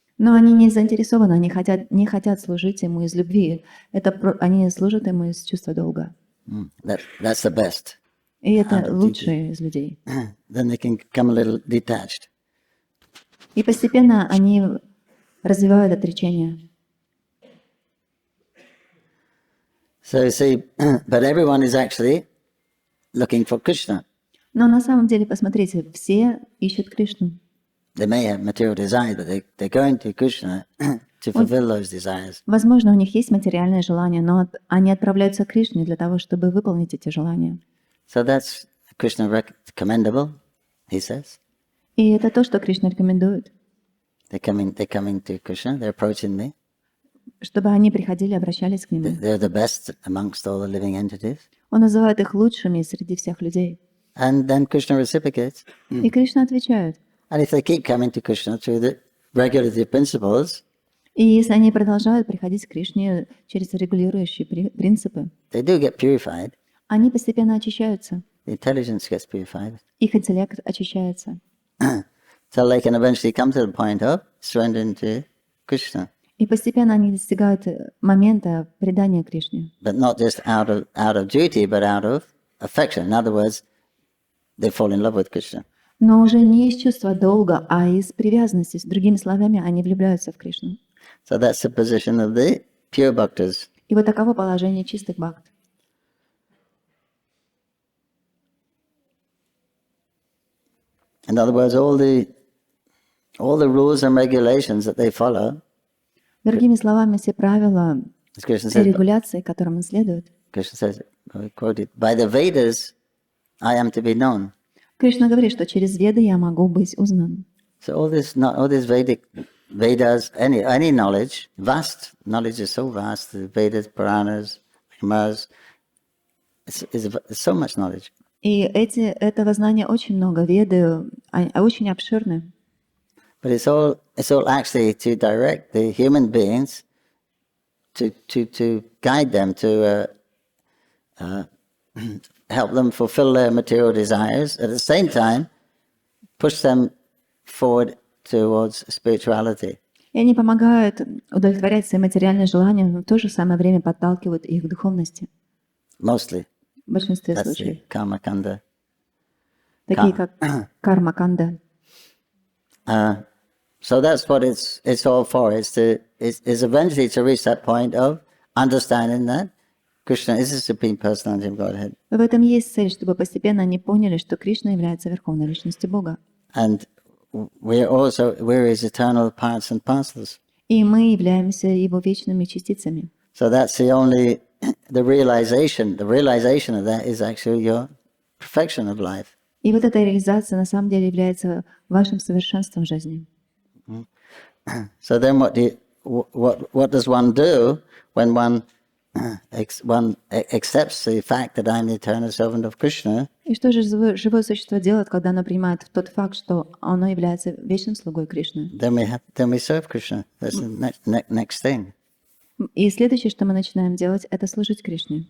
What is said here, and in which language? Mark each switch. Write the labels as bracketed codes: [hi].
[ru] Но они не заинтересованы, они не хотят служить Ему из любви. Они служат Ему из чувства долга. [en] That's the best. [ru] И это лучшие из людей. [en] Then they can become a little detached. [ru] И постепенно они развивают отречение. [en] So you see, but everyone is actually looking for Krishna. [ru] Но на самом деле, посмотрите, все ищут Кришну. [en] They may have material desires, but they're going to Krishna to fulfill those desires. [ru] Возможно, у них есть материальное желание, но они отправляются к Кришне для того, чтобы выполнить эти желания. [en] So that's Krishna commendable, he says. [ru] И это то, что Кришна рекомендует. [en] They're coming to Krishna, they're approaching me. [ru] Чтобы они приходили, обращались к Нему. [en] They're the best amongst all the living entities. [ru] Он называет их лучшими среди всех людей. [en] And then Krishna reciprocates. [ru] И Кришна отвечает. [en] And if they keep coming to Krishna through the regulative principles, [ru] И если они продолжают приходить к Кришне через регулирующие принципы, [en] they do get purified. [ru] они постепенно очищаются. [en] The intelligence gets purified. [ru] Их интеллект очищается. [en] Till they can eventually come to the point of surrendering to Krishna. [ru] И постепенно они достигают момента предания Кришне. [en] But not just out of duty, but out of affection. In other words, they fall in love with Krishna. [ru] Но уже не из чувства долга, а из привязанности. С другими словами, они влюбляются в Кришну. [en] So that's the position of the pure bhaktas. [ru] И вот таково положение чистых бхакт. [en] In other words, all the rules and regulations that they follow, [ru] Другими словами, все правила, [en] as Krishna [ru] все [en] says, [ru] регуляции, которым он следует. [en] Krishna says, I quoted, by the Vedas, I am to be known. [ru] Кришна говорит, что через Веды я могу быть узнан. [en] So all this Vedas, any knowledge, vast knowledge is so vast. The Vedas, Puranas, Himas, it's so much knowledge. [ru] И этого знания очень много, Веды очень обширны. [en] But it's all actually to direct the human beings, to guide them, to help them fulfill their material desires, at the same time push them forward towards spirituality. [ru] И они помогают удовлетворять свои материальные желания, но в то же самое время подталкивают их к духовности. [en] Mostly. [ru] В большинстве [en] That's [ru] случаев. [en] the karma kanda. [ru] Такие как карма-канда. [en] So that's what it's all for. It's eventually to reach that point of understanding that Krishna is the Supreme Personality of Godhead. [ru] В этом есть цель, чтобы постепенно они поняли, что Кришна является Верховной Личностью Бога. [en] And we're His eternal parts and parcels. [ru] И мы являемся Его вечными частицами. [en] So that's the only the realization of that is actually your perfection of life. [ru] И вот эта реализация на самом деле является вашим совершенством жизни. [en] So then what does one do when one accepts the fact that I'm the eternal servant of Krishna? [ru] И что же живое существо делает, когда оно принимает тот факт, что оно является вечным слугой Кришны? [en] Then we serve Krishna. That's the next thing. [ru] И следующее, что мы начинаем делать, это служить Кришне.